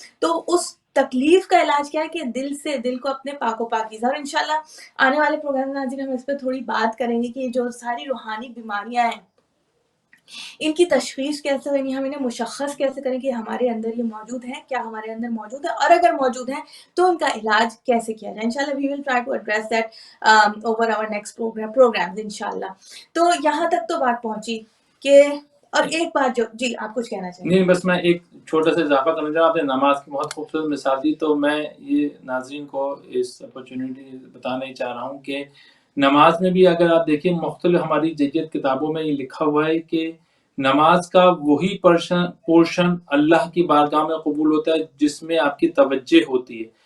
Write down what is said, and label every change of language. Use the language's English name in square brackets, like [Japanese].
[Urdu] تو اس تکلیف کا علاج کیا ہے کہ دل کو اپنے پاک و پاکیزہ. اور انشاءاللہ آنے والے پروگرام میں ناظرین ہم اس پہ تھوڑی بات کریں گے کہ جو ساری روحانی بیماریاں ہیں ان کی تشخیص کیسے ہوگی، ہم انہیں مشخص کیسے کریں کہ ہمارے اندر یہ موجود ہیں، کیا ہمارے اندر موجود ہے، اور اگر موجود ہیں تو ان کا علاج کیسے کیا جائے. [English] انشاءاللہ we will try to address that over our next programs انشاءاللہ. [Urdu] تو یہاں تک تو بات پہنچی کہ، اور ایک بات جو جی آپ کچھ کہنا چاہیں. نہیں، بس میں ایک چھوٹا سا اضافہ کرنا چاہوں. آپ نے نماز کی بہت خوبصورت مثال دی، تو میں یہ ناظرین کو اس اپرچونیٹی بتانا ہی چاہ رہا ہوں کہ نماز میں بھی اگر آپ دیکھیں مختلف ہماری جدید کتابوں میں یہ لکھا ہوا ہے کہ نماز کا وہی پورشن اللہ کی بارگاہ میں قبول ہوتا ہے جس میں آپ کی توجہ ہوتی ہے.